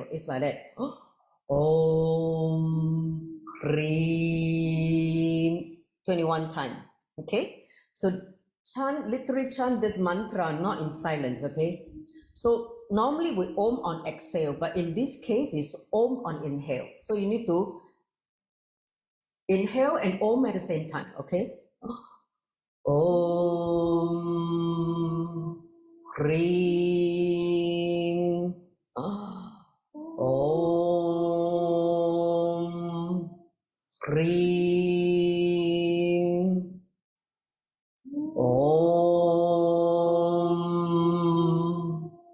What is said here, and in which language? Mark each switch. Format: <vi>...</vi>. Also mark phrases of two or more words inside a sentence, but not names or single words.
<en>It's like that.</en> <sa>Om Hrim</sa> <en>21 times. Okay? So literally chant this mantra, not in silence, okay? So normally we Om on exhale, but in this case it's Om on inhale. So you need to inhale and Om at the same time, okay?</en> <sa>Om Hrim Om Hrim Om</sa>